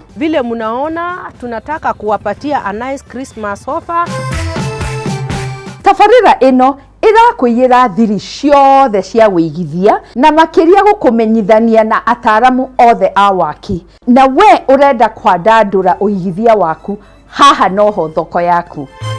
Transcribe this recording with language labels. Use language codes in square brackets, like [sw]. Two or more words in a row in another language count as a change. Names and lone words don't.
[sw] Vile mnaona tunataka kuwapatia [en] a nice Christmas offer. [ki] Tabarĩra ĩno ĩrakwĩyĩra thiri ciothe cia wĩigithia na makĩria gũkũmenyithania na ataaramu othe a waki. Na we ũrenda kwandandũra ũigithia waku, haha noho thoko yaku.